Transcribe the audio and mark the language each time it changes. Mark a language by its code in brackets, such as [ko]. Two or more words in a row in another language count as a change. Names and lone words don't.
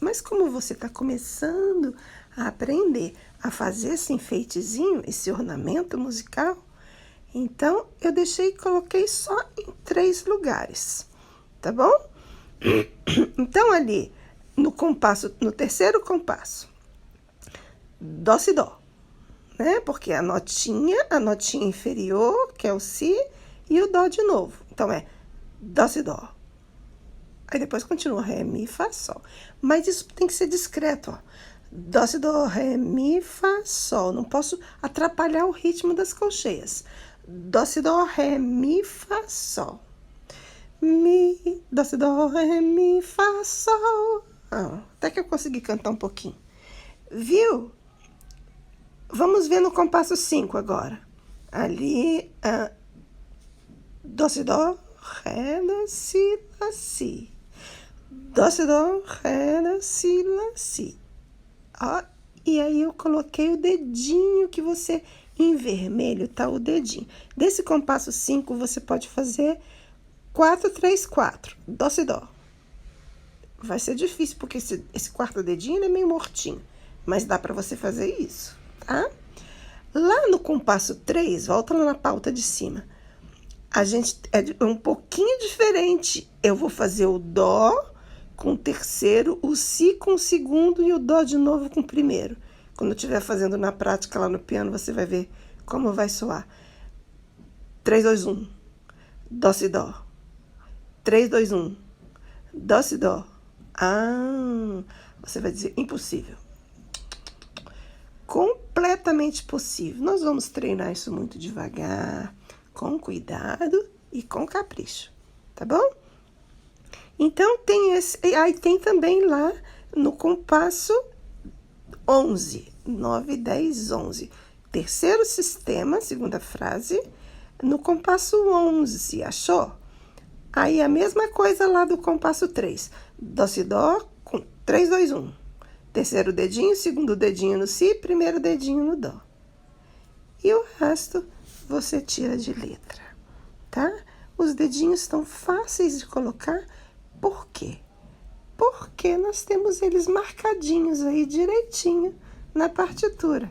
[pt] Mas como você está começando a aprender a fazer esse enfeitezinho, esse ornamento musical, então eu coloquei só em 3 lugares, tá bom? Então ali no compasso, no terceiro compasso, dó, si, dó, né? Porque a notinha inferior, que é o si, e o dó de novo. Então é dó, si, dó. Aí depois continua ré, mi, fá, sol. Mas isso tem que ser discreto, ó. Dó, si, dó, ré, mi, fá, sol. Não posso atrapalhar o ritmo das colcheias. Dó, si, dó, ré, mi, fá, sol. Mi, dó, si, dó, ré, mi, fá, sol. Até que eu consegui cantar um pouquinho. Viu? Vamos ver no compasso 5 agora. Ali, dó, si, dó, ré, lá, si, lá, si. Dó, si, dó, ré, lá, si, lá, si. Ó, e aí eu coloquei o dedinho que você, em vermelho, tá o dedinho. Desse compasso 5, você pode fazer 4, 3, 4. Dó, si, dó. Vai ser difícil, porque esse quarto dedinho é meio mortinho. Mas dá para você fazer isso, tá? Lá no compasso 3, volta lá na pauta de cima. A gente é um pouquinho diferente. Eu vou fazer o dó com o terceiro, o si com o segundo e o dó de novo com o primeiro. Quando eu estiver fazendo na prática lá no piano, você vai ver como vai soar. 3, 2, 1. Dó, si, dó. 3, 2, 1. Dó, si, dó. Ah, você vai dizer impossível. Completamente possível. Nós vamos treinar isso muito devagar, com cuidado e com capricho, tá bom? Então, tem esse. Aí tem também lá no compasso 11, 9, 10, 11. Terceiro sistema, segunda frase, no compasso 11, achou? Aí a mesma coisa lá do compasso 3. Dó, si, dó, com 3, 2, 1. Terceiro dedinho, segundo dedinho no si, primeiro dedinho no dó. E o resto você tira de letra, tá? Os dedinhos estão fáceis de colocar. Por quê? Porque nós temos eles marcadinhos aí direitinho na partitura.